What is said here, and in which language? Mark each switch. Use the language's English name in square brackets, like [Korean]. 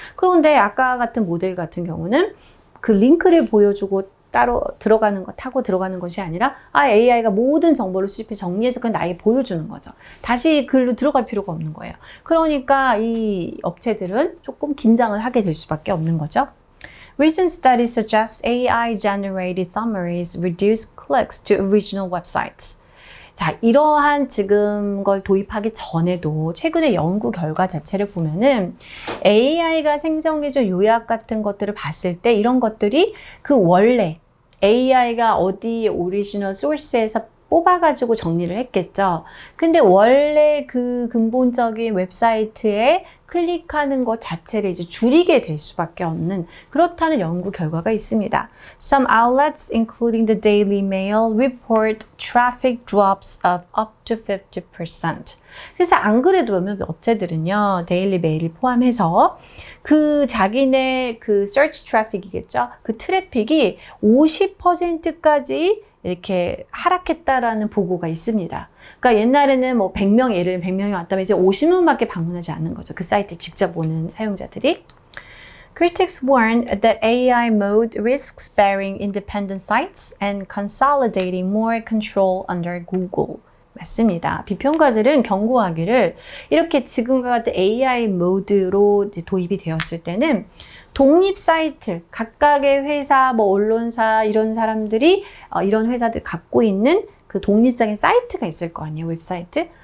[Korean] 그런데 아까 같은 모델 같은 경우는 그 링크를 보여주고 따로 타고 들어가는 것이 아니라 AI가 모든 정보를 수집해 정리해서 그냥 나에게 보여주는 거죠. 다시 글로 들어갈 필요가 없는 거예요. 그러니까 이 업체들은 조금 긴장을 하게 될 수밖에 없는 거죠. [English] Recent studies suggest AI-generated summaries reduce clicks to original websites. [Korean] 자, 이러한 지금 걸 도입하기 전에도 최근의 연구 결과 자체를 보면은 AI가 생성해준 요약 같은 것들을 봤을 때 이런 것들이 그 원래 AI가 어디 오리지널 소스에서 뽑아가지고 정리를 했겠죠. 근데 원래 그 근본적인 웹사이트에 클릭하는 것 자체를 이제 줄이게 될 수밖에 없는 그렇다는 연구 결과가 있습니다. [English] Some outlets, including the Daily Mail, report traffic drops of up to 50%. [Korean] 그래서 안 그래도 몇몇 업체들은요, 데일리 메일을 포함해서 그 자기네 그 search traffic이겠죠. 그 트래픽이 50%까지 이렇게 하락했다라는 보고가 있습니다. 그러니까 옛날에는 뭐 100명, 예를 들면 100명이 왔다면 이제 50명밖에 방문하지 않는 거죠. 그 사이트 직접 오는 사용자들이. [English] Critics warn that AI mode risks burying independent sites and consolidating more control under Google. [Korean] 맞습니다. 비평가들은 경고하기를 이렇게 지금과 같은 AI 모드로 도입이 되었을 때는 독립 사이트, 각각의 회사, 뭐 언론사 이런 사람들이 이런 회사들 갖고 있는 그 독립적인 사이트가 있을 거 아니에요, 웹사이트?